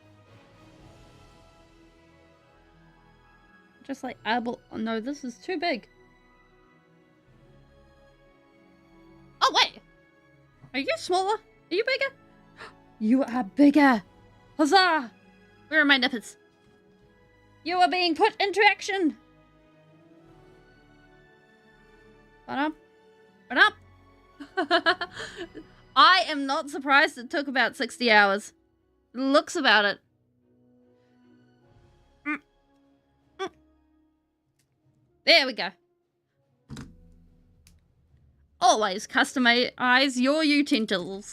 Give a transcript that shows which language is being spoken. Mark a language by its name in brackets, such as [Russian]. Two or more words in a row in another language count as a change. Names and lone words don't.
[English] Just like able... Oh no, this is too big. Oh, wait! Are you smaller? Are you bigger? You are bigger! Huzzah! Where are my nippers? You are being put into action! Ba-dum. Ba-dum. I am not surprised it took about 60 hours. Looks about it. There we go. Always customize your utensils.